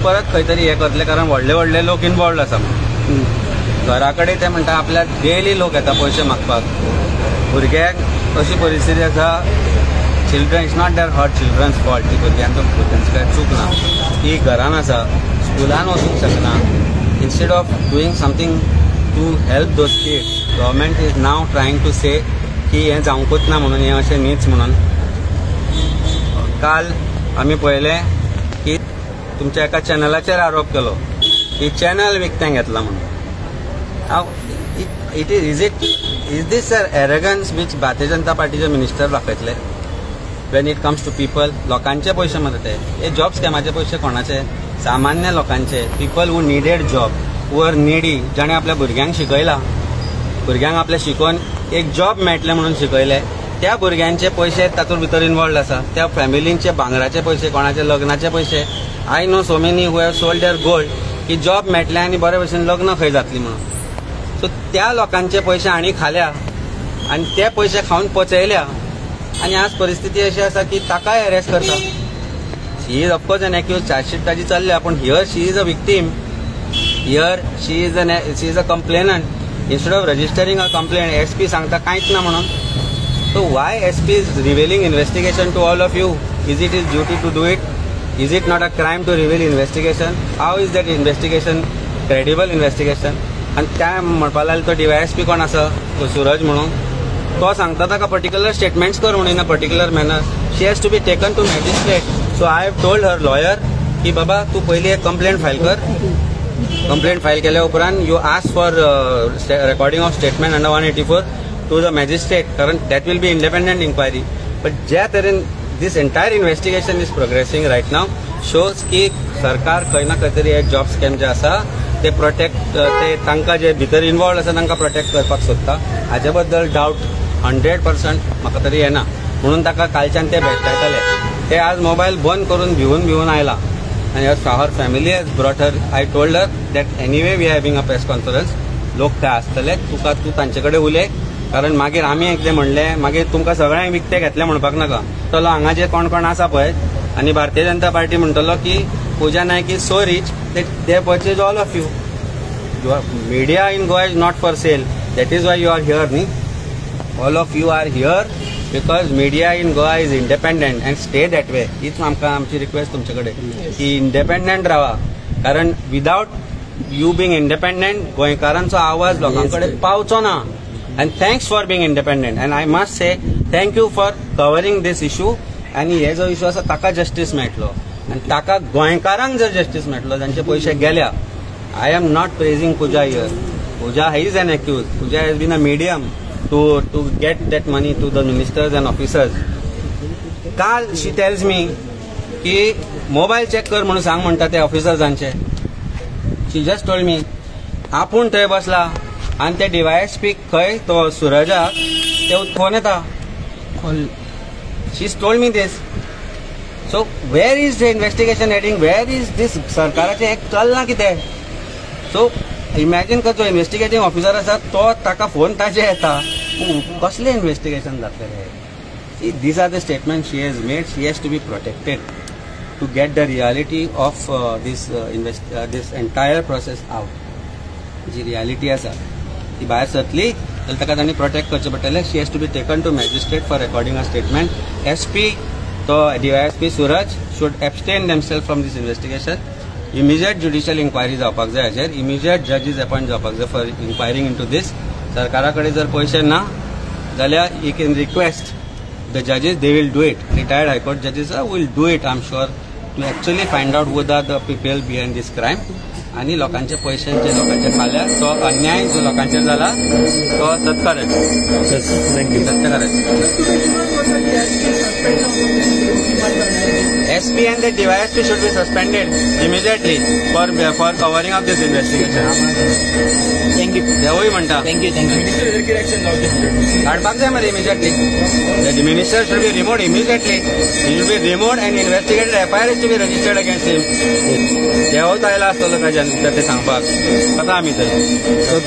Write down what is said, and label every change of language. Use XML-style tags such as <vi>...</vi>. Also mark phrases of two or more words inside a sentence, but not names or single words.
<kok>परत खंय तरी हें करतले कारण व्हडले लोक इनवॉल्ड आसा घरा कडेन ते म्हणटा आपल्याक डेली लोक येता पयशे मागपाक भुरग्यांक अशी परिस्थिती आसा</kok> <en>children it's not that hurt children's fault</en> <kok>ती भुरग्यांचो तांची कांय चूक ना ती घरान आसा स्कुलान वचूंक शकना</kok> <en>instead of doing something to help those kids government is now trying to say</en> <kok>की हें जावंकूच ना म्हणून हें अशें न्हीच म्हणून काल आमी पळयलें की तुमच्या एका चॅनलाचेर आरोप केलो की चॅनल विकतें घेतला म्हणून</kok> <en>it is this arrogance which</en> <kok>भारतीय जनता पार्टीचे मिनिस्टर दाखयतले</kok> <en>when it comes to people</en> <kok>लोकांचे पयशे मरे ते हे जॉब स्कॅमाचे पयशे कोणाचे सामान्य लोकांचे</kok> <en>people who needed job who are needy</en> <kok>जाणे आपल्या भुरग्यांक शिकयला भुरग्यांक आपल्या शिकोवन एक जॉब मेळटले म्हणून शिकयले त्या भुरग्यांचे पयशे तातूंत भितर इनवॉल्ड आसा त्या फॅमिलींचे भांगराचे पयशे कोणाचे लग्नाचे पयशे</kok> <en>I know so many who have sold their gold</en> <kok>की जॉब मेळटले आनी बरे भशेन लग्न खंय जातली म्हणून सो त्या लोकांचे पयशे आनी खाल्या आनी ते पयशे खावन पचयल्या आनी आज परिस्थिती अशी आसा की ताकाय अरेस्ट करता</kok> <en>she is of course an accused chargesheet</en> <kok>ताजी चल्ल्या पूण</kok> <en>here she is a victim here she is a complainant instead of registering a complaint</en> <kok>SP सांगता कांयच ना म्हणून</kok> <en>So why SP is revealing investigation to all of you? Is it his duty to do it? Is it not a crime to reveal investigation? How is that investigation credible investigation?</en> <kok>आणि त्या म्हणपा लागले तो DYSP कोण आसा सूरज म्हणून तो सांगता ताका</kok> <en>particular statements</en> <kok>कर म्हणून</kok> <en>in a particular manner. She has to be taken to magistrate. so I have told her lawyer</en> <kok>की बाबा तू पयली एक</kok> <en>complaint file</en> <kok>कर.</kok> <en>complaint file</en> <kok>केल्या उपरांत</kok> <en>you ask for recording of statement under 184 to the magistrate, कारण that will be independent inquiry.</en> <kok>बट ज्या तरेन</kok> <en>this entire investigation is progressing right now shows</en> <kok>की सरकार खंय ना खंय तरी एक</kok> <en>job scam</en> <kok>जे आसा ते प्रोटेक्ट ते तांकां जे भितर इन्वॉल्व आसा तांकां प्रोटेक्ट करपाक सोदता. हाजे बद्दल डावट 100% म्हाका तरी येना. म्हणून ताका कालच्यान ते भेटयतले. ते आज मोबायल बंद करून भिवून आयला.</kok> <en>आनी her family has brought her. I told her that anyway we are having a press conference.</en> <kok>लोक ते आसतले, तूं तांचे कडेन उलय, कारण मागीर आमी एकदें म्हणलें मागीर तुमकां सगळ्यांक विकते घेतले म्हणपाक नाका. तो हांगा जे कोण आसा पळय आनी भारतीय जनता पार्टी म्हणटलो की पूजा नायक</kok> <en>is so rich that they purchase all of you. Media in Goa is not for sale. That is why you are here, नी. All of you are here because media in Goa is independent and stay that way.</en> <kok>हीच आमकां आमची रिक्वेस्ट तुमच्याकडे की इंडिपेंडंट राहा. कारण</kok> <en>without you being independent</en> <kok>गोंयकारांचो आवाज लोकांकडे पावचो ना.</kok> <en>And thanks for being independent. And I must say thank you for covering this issue.</en> <kok>आणि हे जो इश्यू आसा ताका जस्टीस मेळटलो आनी ताका गोंयकारांक जर जस्टीस मेळटलो जांचे पयशे गेल्या.</kok> <en>I am not praising Pooja here. Pooja is an accused. Pooja has been a medium to get that money to the ministers and officers.</en> <kok>Kaal</kok> <en>she tells me</en> <kok>ki</kok> <en>mobile check</en> <kok>कर म्हणून सांग म्हणटा ते ऑफिसर्सांचे.</kok> <en>She just told me</en> <kok>आपूण थंय बसला आनी ते DYSP खंय तो सुरजाक ते फोन येता.</kok> <en>She's told me this. So where is the investigation heading? Where is this</en> <kok>सरकाराचे एक चलना कितें?</kok> <en>so imagine</en> <kok>कर जो</kok> <en>investigating officer</en> <kok>आसा तो ताका फोन ताजे येता. कसलें इन्व्हेस्टिगेशन जातलें?</kok> <en>These are the statement she has made. She has to be protected to get the reality of this entire process out.</en> <kok>जी रियालिटी आसा ती भायर सरतली जाल्यार ताका तांणी प्रोटेक्ट करचें पडटलें.</kok> <en>She has to be taken to magistrate for recording a statement. SP तो DYSP सूरज should abstain themselves from this investigation. immediate judicial inquiry</en> <kok>जावपाक जाय हाचेर.</kok> <en>immediate judges appoint</en> <kok>जावपाक जाय</kok> <en>for inquiring into this.</en> <kok>सरकारा कडेन जर पयशे ना जाल्यार</kok> <en>you can request the judges. they will do it. retired high court judges will do it I am sure to actually find out who are the people behind this crime.</en> <kok>आनी लोकांचे पयशांचे लोकांचे खाल्या तो अन्याय जो लोकांचेर जाला तो सत्य</kok> <en>SP and the DYSP should be suspended immediately for covering up this investigation. Thank you.</en> <kok>देवूय म्हणटा.</kok> <en>Thank you.</en> <kok>काडपाक जाय मरे immediately.</kok> <en>The minister should be removed immediately. He should be removed and investigated. FIR is to be registered against him.</en> <kok>देवूच आयला आसतलो ताच्यान ते सांगपाक. कथा आमी थंय.</kok>